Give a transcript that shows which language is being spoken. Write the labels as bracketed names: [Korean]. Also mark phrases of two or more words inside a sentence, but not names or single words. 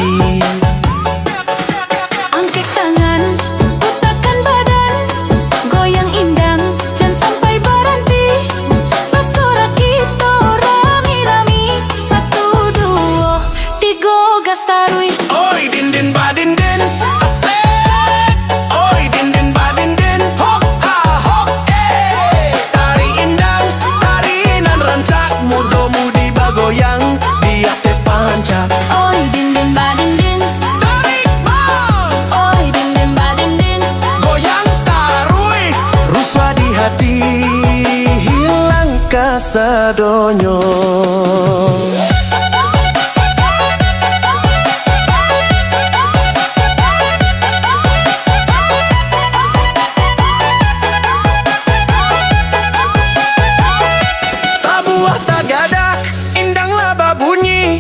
[Indonesian] Angkat tangan, putarkan badan, goyang indang, jangan sampai berhenti. [Minangkabau] Pasorak kita rami-rami, 1, 2, 3 gas tarui. Oi din din ba din din. Asik. Oi din din ba din din. Hok ah hok eh. Tari indang, tarinan rancak. Muda-mudi bagoyang, dia teh pancak. Oi din din ba din din, Tarik mang, oi din din ba din din. goyang tarui. Rusuh di hati hilang kasadonyo. Tabuah tagadak, indang laba bunyi.